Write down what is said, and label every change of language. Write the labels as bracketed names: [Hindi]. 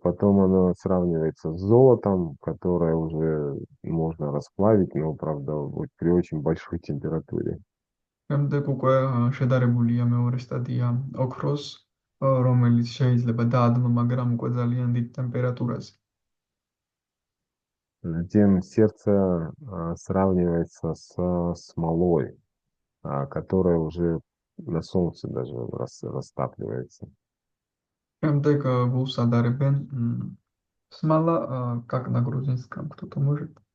[Russian] Потом оно сравнивается с золотом, которое уже можно расплавить, но, правда, вот при очень большой температуре. [Georgian] შემდეგ უკვე შედარებულია მეორე სტადია ოქროს, რომელიც შეიძლება დაადნო, მაგრამ უკვე ძალიან დიდ ტემპერატურაზე. [Russian] Затем сердце сравнивается с смолой, которая уже на солнце даже растапливается. [Georgian] შემდეგ გულს ადარებენ [Russian] смола, как на грузинском, кто-то может?